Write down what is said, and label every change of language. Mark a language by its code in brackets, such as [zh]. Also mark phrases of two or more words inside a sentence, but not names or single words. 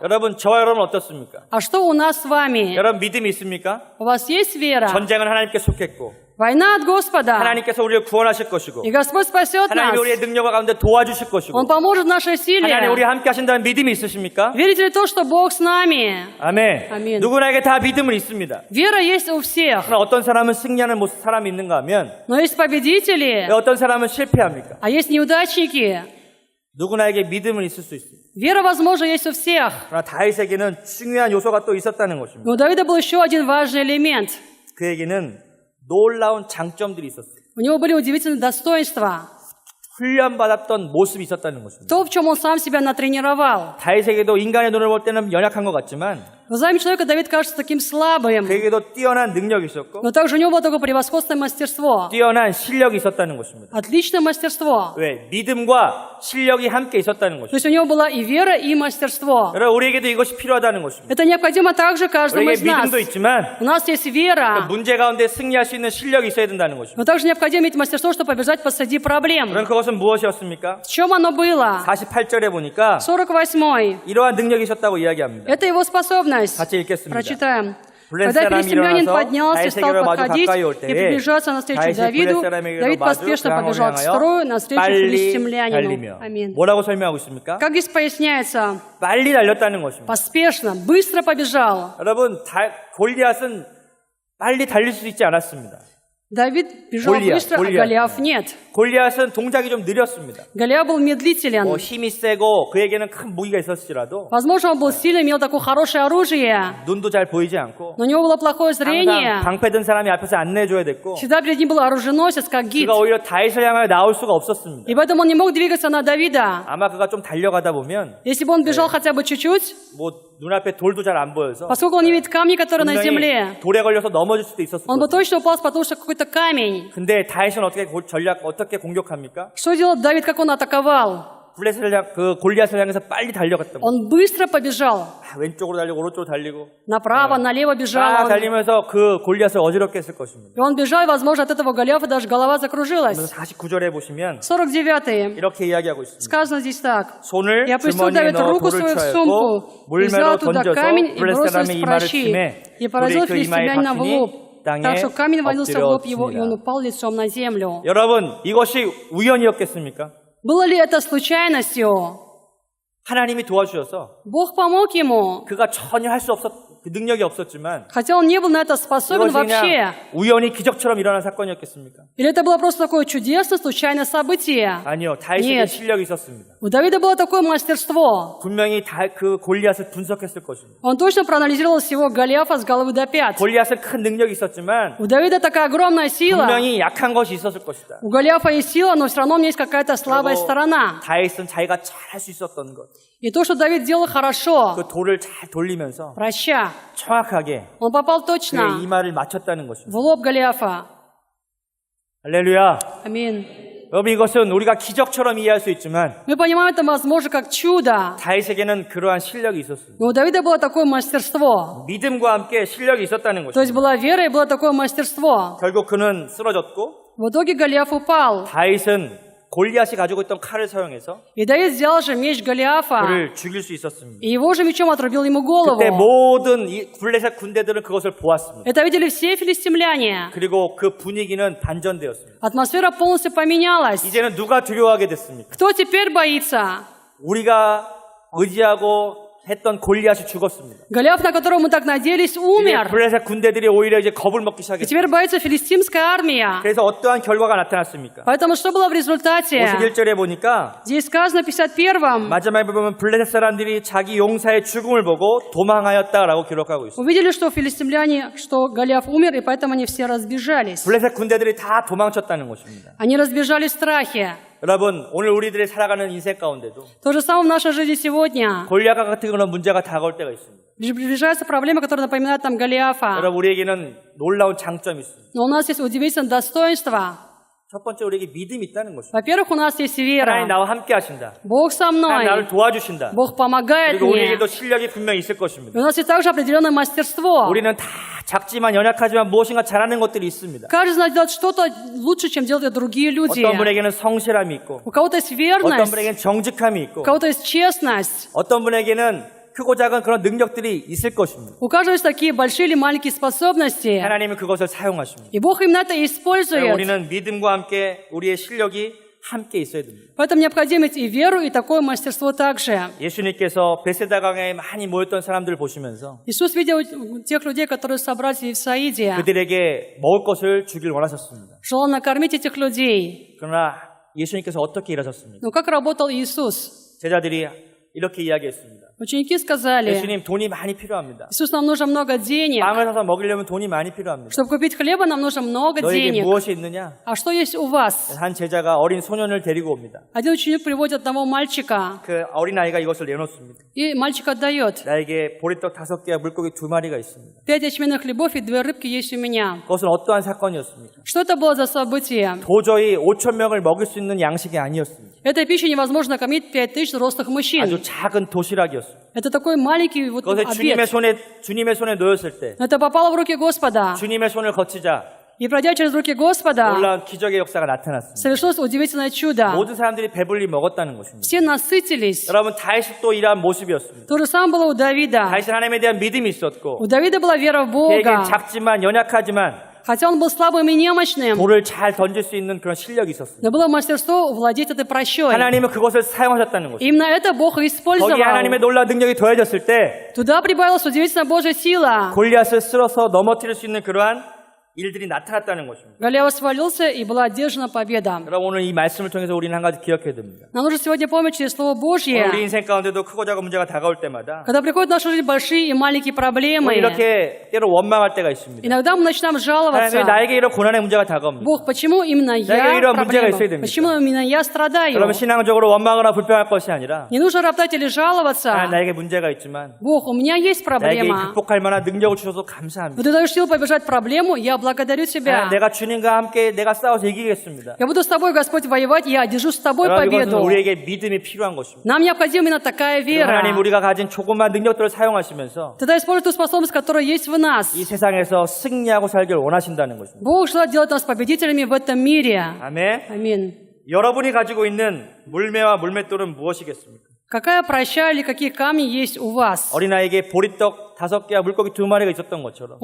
[ko] 여러분, 저와 여러분 어떻습니까? [ru] А что у нас с вами? [ko] 여러분 믿음이 있습니까? [ru] У вас есть вера? [ko] 전쟁은 하나님께 속했고 [ru] Война от Господа. [ko] 하나님께서 우리를 구원하실 것이고 [ru] И Господь спасет нас. [ko] 하나님이 우리의 능력을 가운데 도와주실 것이고 [ru] Он поможет нашей [ko] 하나님 우리 [ru] силе. [ko] 함께 하신다는 믿음이 있으십니까? [ru] Верите ли то, что Бог с нами? [ko] 아멘. 아멘. 누구나에게 다 믿음은 있습니다. [ru] Вера есть у всех. [ko] 그러나 어떤 사람은 승리하는 모습 사람이 있는가 하면 [ru] Но есть победители, [ko] 왜 어떤 사람은 실패합니까? [ru] а есть неудачники. [ko] 누구나에게 믿음은 있을 수 있습니다. [ru] Вера, возможно, есть у всех. [ko] 그러나 다윗에게는 중요한 요소가 또 있었다는 것입니다. [ru] Но у Давида был еще один важный элемент. [ko] 그에게는 놀라운 장점들이 있었어요. [ru] У него были удивительные достоинства. [ko] 훈련받았던 모습이 있었다는 것입니다. [ru] То, в чем он сам себя натренировал. [ko] 다윗에게도 인간의 눈을 볼 때는 연약한 것 같지만 [ru] Глазами человека Давид кажется таким слабым. [ko] 그에게도 뛰어난 능력이 있었고 [ru] Но также у него было такое превосходное мастерство. [ko] 뛰어난 실력이 있었다는 것입니다. [ru] Отличное мастерство. [ko] 왜? 믿음과 실력이 함께 있었다는 [ru] То [ko] 것입니다. [ru] есть у него была и вера, и мастерство. [ko] 여러분 우리에게도 이것이 필요하다는 것입니다. [ru] Это необходимо также каждому из [ko] 우리에게 [ru] нас. [ko] 믿음도 있지만 [ru] У нас есть вера, [ko] 문제 가운데 승리할 수 있는 실력이 있어야 된다는 것입니다. [ru] но также необходимо иметь мастерство, чтобы побежать посреди проблем. [ko] 그럼 그것은 무엇이었습니까? [ru] В чем оно было? [ko] 48절에 보니까 48. 이러한 능력이 있었다고 이야기합니다. [ru] Это его способность. [ko] 같이 읽겠습니다. [ru] Прочитаем. [ko] 블레셋 [ru] Когда [ko] 사람이 [ru] филистимлянин [ko] 일어나서 [ru] поднялся и стал [ko] 다윗에게로 마주 [ru] подходить [ko] 가까이 올 [ru] и [ko] 때에 [ru] приближаться навстречу [ko] 다윗이 [ru] Давиду, [ko] 블레셋 사람에게로 [ru] Давид [ko] 마주 [ru] поспешно [ko] 그랑을 [ru] побежал к [ko] 향하여 [ru] строю навстречу [ko] 빨리 [ru] филистимлянину. [ko] 달리며 [ru] Аминь. [ko] 뭐라고 설명하고 있습니까? [ru] Как здесь поясняется? [ko] 빨리 달렸다는 것입니다. [ru] Поспешно, быстро побежал. [ko] 여러분 골리앗은 빨리 달릴 수 있지 않았습니다. [ru] Давид бежал быстро, а Голиаф нет. [ko] 골리앗은 동작이 좀 느렸습니다. [ru] Голиаф был медлителен. [ko] 힘이 세고 그에게는 큰 무기가 있었을지라도 [ru] Возможно, он был сильный, имел такое хорошее оружие, [ko] 눈도 잘 보이지 않고 [ru] но у него было плохое зрение. [ko] 항상 방패든 사람이 앞에서 안내해줘야 됐고 [ru] Всегда перед ним был оруженосец, как гид. [ko] 그가 오히려 다윗을 향하여 나올 수가 없었습니다. [ru] И поэтому он не мог двигаться на Давида. [ko] 아마 그가 좀 달려가다 보면 [ru] Если бы он бежал хотя бы чуть-чуть, [ko] 뭐 눈앞에 돌도 잘 안 보여서 [ru] поскольку он не видит камни, которые на земле, [ko] 분명히 돌에 걸려서 넘어질 수도 있었을 [ru] он бы [ko] 거예요. [ru] точно упал, потому что какой-то камень. [ko] 근데 다윗은 어떻게 공격합니까? [ru] Что делал Давид, как он атаковал? [ko] 골리앗을 향해서 빨리 달려갔던 거예요. [ru] Он быстро побежал. [ko] 왼쪽으로 달리고 오른쪽으로 달리고 [ru] Направо, налево бежал [ko] 다 [ru] он. [ko] 달리면서 그 골리앗을 어지럽게 했을 것입니다. [ru] И он бежал, и, возможно, от этого Голиафа даже голова закружилась. [ko] 49절에 보시면 49. 이렇게 이야기하고 있습니다. [ru] Сказано здесь так. [ko] 손을 [ru] И опустил [ko] 주머니에 [ru] Давид [ko] 넣어 [ru] руку [ko] 돌을 [ru] свою в [ko] 쳐였고 [ru] сумку, и [ko] 물매로 [ru] взял туда [ko] 던져서 [ru] камень и [ko] 블레셋 [ru] бросил [ko] 사람의 [ru] из [ko] 이마를 [ru] пращи, [ko] 치매 [ru] и [ko] 돌이 [ru] поразил [ko] 그 이마에 [ru] филистимлянина в лоб, [ko] 박히니 땅에 [ru] так что камень вонился в лоб его, и он [ko] 엎드려집니다. [ru] упал лицом на землю. [ko] 여러분 이것이 우연이었겠습니까? [ru] Было ли это случайностью? [ko] 하나님이 도와주셔서 [ru] Бог помог ему, [ko] 그가 전혀 할 수 그 능력이 없었지만 [ru] хотя он не был на это способен [ko] 이것이 [ru] вообще. [ko] 그냥 우연히 기적처럼 일어난 사건이었겠습니까? [ru] Или это было просто такое чудесное, случайное событие? [ko] 아니요. 다윗에게 [ru] Нет. [ko] 실력이 있었습니다. [ru] У Давида было такое мастерство. [ko] 분명히 그 골리앗을 분석했을 것입니다. [ru] Он точно проанализировал всего Голиафа с головы до пят. [ko] 골리앗은 큰 능력이 있었지만 [ru] У Давида такая огромная сила. [ko] 분명히 약한 것이 있었을 것이다. [ru] У Голиафа есть сила, но все равно у меня есть какая-то слабая [ko] 그리고 [ru] сторона. [ko] 다윗은 자기가 잘 할 수 있었던 것, [ru] И то, что Давид делал хорошо, [ko] 그 돌을 잘 돌리면서 [ru] проща, [ko] 정확하게 [ru] он попал [ko] 그의 [ru] точно [ko] 이마를 맞췄다는 [ru] в [ko] 것입니다. [ru] лоб Голиафа. [ko] 할렐루야. [ru] Аминь. [ko] 여러분 이것은 우리가 기적처럼 이해할 수 있지만 [ru] Мы понимаем, это возможно как чудо. [ko] 다윗에게는 그러한 실력이 있었습니다. [ru] Но у Давида было такое мастерство. [ko] 믿음과 함께 실력이 있었다는 [ru] То есть [ko] 것입니다. [ru] была вера и было такое мастерство. [ko] 결국 그는 쓰러졌고 [ru] В итоге Голиаф упал. [ko] 다윗은 골리앗이 가지고 있던 칼을 사용해서 [ru] И Давид взял же меч Голиафа. [ko] 그를 죽일 수 있었습니다. [ru] И его же мечом отрубил ему голову. [ko] 그때 모든 이 블레셋 군대들은 그것을 보았습니다. [ru] Это видели все филистимляне. [ko] 그리고 그 분위기는 반전되었습니다. [ru] Атмосфера полностью поменялась. [ko] 이제는 누가 두려워하게 됐습니까? [ru] Кто теперь боится? [ko] 우리가 의지하고 했던 골리앗이 죽었습니다. [ru] Голиаф, на которого мы так надеялись, [ko] 이제 [ru] умер. [ko] 블레셋 군대들이 오히려 이제 겁을 먹기 [ru] И [ko] 시작했습니다. [ru] теперь боится филистимская армия. [ko] 그래서 어떠한 결과가 나타났습니까? [ru] Поэтому что было в результате? [ko] 51절에 보니까 [ru] Здесь сказано в 51-м. [ko] 마지막에 보면 블레셋 사람들이 자기 용사의 죽음을 보고 도망하였다라고 기록하고 있습니다. [ru] Увидели, что филистимляне, что Голиаф умер, и поэтому они все разбежались. [ko] 블레셋 군대들이 다 도망쳤다는 것입니다. [ru] Они разбежались в страхе. [ko] 여러분 오늘 우리들의 살아가는 인생 가운데도 [ru] То же самое в нашей жизни сегодня. [ko] 골리앗과 같은 그런 문제가 다가올 때가 있습니다. [ru] Приближаются проблемы, которые напоминают нам Голиафа. [ko] 여러분 우리에게는 놀라운 장점이 있습니다. [ru] Но у нас есть удивительное достоинство. [ko] 첫 번째 우리에게 믿음이 있다는 것입니다. [ru] Во-первых, у нас есть [ko] 하나님 [ru] вера. [ko] 나와 함께 하신다. [ru] Бог со [ko] 하나님 [ru] мной. [ko] 나를 도와주신다. [ru] Бог помогает [ko] 그리고 [ru] мне. [ko] 우리에게도 실력이 분명히 있을 [ru] И [ko] 것입니다. [ru] у нас есть также определенное мастерство. [ko] 우리는 다 작지만 연약하지만 무엇인가 잘하는 것들이 있습니다. [ru] Каждый знает делать что-то лучше, чем делают другие люди. [ko] 어떤 분에게는 성실함이 있고 [ru] У кого-то есть [ko] 어떤 [ru] верность, [ko] 분에게는 정직함이 있고 [ru] у кого-то есть честность, [ko] 어떤 분에게는 크고 작은 그런 능력들이 있을 것입니다. [ru] У каждого есть такие большие или маленькие способности. [ko] 하나님은 그것을 사용하십니다. [ru] И Бог именно это использует. [ko] 우리는 믿음과 함께 우리의 실력이 함께 있어야 됩니다. [ru] Поэтому необходимо иметь и веру, и такое мастерство также. [ko] 예수님께서 베세다 강에 많이 모였던 사람들을 보시면서 [ru] Иисус видел тех людей, которые собрались в Евсаиде, [ko] 그들에게 먹을 것을 주길 원하셨습니다. [ru] желал накормить этих людей. [ko] 그러나 예수님께서 어떻게 일하셨습니까? [ru] Но как работал Иисус? [ko] 제자들이 이렇게 이야기했습니다. [ru] Ученики сказали: [ko] 예수님, 돈이 많이 필요합니다. [ru] Иисус, нам нужно много денег. [ko] 빵을 사서 먹으려면 돈이 많이 필요합니다. [ru] Чтобы купить хлеба, нам нужно много [ko] 너에게 [ru] денег. [ko] 무엇이 있느냐? [ru] А что есть у вас? [ko] 한 제자가 어린 소년을 데리고 옵니다. [ru] Один ученик приводит одного мальчика, [ko] 그 어린아이가 이것을 내놓습니다. [ru] и мальчик отдает: [ko] 나에게 보리떡 5개와 물고기 2마리가 있습니다. [ru] 5 ячменных хлебов и 2 рыбки есть у меня. [ko] 그것은 어떠한 사건이었습니까? [ru] Что это было за событие? [ko] 도저히 5천 명을 먹일 수 있는 양식이 아니었습니다. [ru] Этой пищей невозможно накормить 5000 взрослых мужчин. [ko] 아주 작은 도시락이었습니다. [ru] Это такой маленький вот [ko] 그것을 [ru] обед. [ko] 주님의 손에 놓였을 때 [ru] Это попало в руки Господа. [ko] 주님의 손을 거치자 [ru] И пройдя через руки Господа, [ko] 놀라운 기적의 역사가 나타났습니다. [ru] совершилось удивительное чудо. [ko] 모든 사람들이 배불리 먹었다는 것입니다. [ru] Все насытились. [ko] 여러분, 다윗이 또 이러한 모습이었습니다. [ru] То же самое было у Давида. [ko] 다윗은 하나님에 대한 믿음이 있었고 [ru] У Давида была вера в [ko] 그에게 [ru] Бога. [ko] 작지만 연약하지만 [ru] Хотя он был слабым и немощным, [ko] 돌을 잘 던질 수 있는 그런 실력이 있었습니다. [ru] но было мастерство владеть этой прощой. [ko] 하나님은 그것을 사용하셨다는 것입니다. [ru] Именно это Бог [ko] 거기에 [ru] использовал. [ko] 하나님의 놀라운 능력이 더해졌을 때 [ru] Туда прибавилась удивительная Божья сила. [ko] 골리앗을 쓸어서 넘어뜨릴 수 있는 그러한 일들이 나타났다는 것입니다. [ru] Голиаф свалился, и была одержана победа. [ko] 여러분, 오늘 이 말씀을 통해서 우리는 한 가지 기억해야 됩니다. [ru] Нам нужно сегодня помнить через Слово [ko] 오늘 [ru] Божье. [ko] 우리 인생 가운데도 크고 작은 문제가 다가올 때마다 [ru] Когда приходят в нашу жизнь большие и маленькие проблемы, [ko] 이렇게 때로 원망할 때가 있습니다. [ru] иногда мы начинаем [ko] 하나님, 왜 [ru] жаловаться. [ko] 나에게 이런 고난의 문제가 다가옵니까? [ru] Бог, почему именно [ko] 내가 [ru] я [ko] 이런 문제가 [ru] проблема? [ko] 있어야 됩니까? [ru] Почему именно я страдаю? [ko] 여러분, 신앙적으로 원망하거나 불평할 것이 아니라 [ru] Не нужно роптать или жаловаться. [ko] 나에게 문제가 있지만 [ru] Бог, у меня есть [ko] 나에게 [ru] проблема. [ko] 극복할 만한 능력을 주셔서 감사합니다. [ru] Но ты даешь силу побежать проблему, я благодарю тебя. [ko] 내가 주님과 함께 내가 싸워서 이기겠습니다. [ru] Я буду с тобой, Господь, воевать, я одержу с тобой [ko] 여러분, 이것은 [ru] победу. [ko] 우리에게 믿음이 필요한 것입니다. [ru] Нам необходима именно такая вера. [ko] 하나님, 우리가 가진 조그만 능력들을 사용하시면서 [ru] Тогда используй ту способность, которая есть в нас. [ko] 이 세상에서 승리하고 살기를 원하신다는 것입니다. [ru] Бог желает делать нас победителями в этом мире. [ko] 아멘. [ru] Аминь. [ko] 여러분이 가지고 있는 물매와 물맷돌은 무엇이겠습니까? [ru] Какая проща или какие камни есть у вас? [ko] 어린아이에게 보리떡 5개와 물고기 2마리가 있었던 것처럼